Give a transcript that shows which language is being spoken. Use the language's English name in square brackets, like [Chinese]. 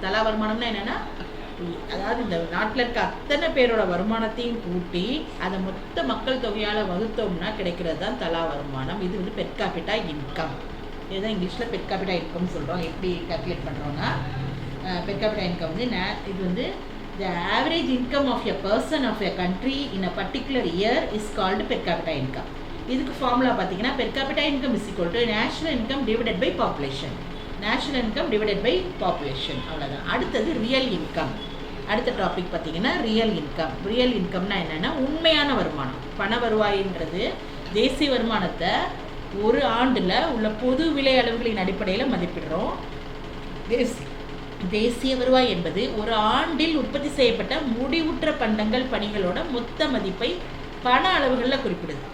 [Tamil] தலா வருமானம்னா என்னன்னா, அதாவது இந்த நாட்டில் இருக்க அத்தனை பேரோட வருமானத்தையும் கூட்டி அதை மொத்த மக்கள் தொகையால் வகுத்தோம்னா கிடைக்கிறது தான் தலா வருமானம். இது வந்து பெர் கேபிட்டா இன்கம். இதுதான் இங்கிலீஷில் பெர் கேபிட்டா இன்கம் சொல்கிறோம். எப்படி கால்குலேட் பண்ணுறோன்னா, பெர் கேபிட்டா இன்கம் வந்து இது வந்து [English] the average income of a person of a country in a particular year is called per capita income. [Tamil] இதுக்கு ஃபார்முலா பார்த்தீங்கன்னா [English] per capita income is equal to national income divided by population. national income divided by population. [Tamil] அவ்வளோதான். அடுத்தது real income. அடுத்த topic பார்த்தீங்கன்னா real income. Real இன்கம்னா என்னென்னா உண்மையான வருமானம். பண வருவாயின்றது தேசிய வருமானத்தை ஒரு ஆண்டில் உள்ள பொது விலை அளவுகளின் அடிப்படையில் மதிப்பிடுறோம். தேசிய வருவாய் என்பது ஒரு ஆண்டில் உற்பத்தி செய்யப்பட்ட முடிவுற்ற பண்டங்கள் பணிகளோட மொத்த மதிப்பை பண அளவுகளில் குறிப்பிடுது.